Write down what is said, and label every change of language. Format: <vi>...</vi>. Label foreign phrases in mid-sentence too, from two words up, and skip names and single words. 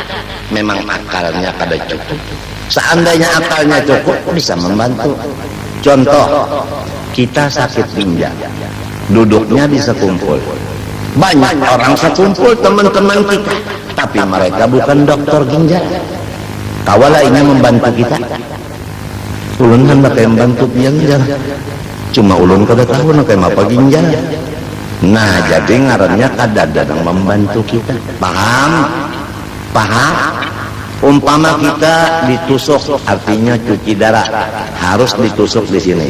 <id>Memang akalnya kada cukup. Seandainya akalnya cukup, bisa membantu. Contoh, kita sakit ginjal, duduknya di sekumpul, banyak orang sekumpul teman-teman kita, tapi mereka bukan dokter ginjal. Kawala ini membantu kita.</id> <bjn>Ulun kan pakai membantu ginjal, cuma ulun kada tahu nak apa ginjal.</bjn> <id>Nah, jadi ngarannya kadang-kadang membantu kita. Paham? Umpama kita ditusuk, artinya cuci darah, harus ditusuk di sini.</id>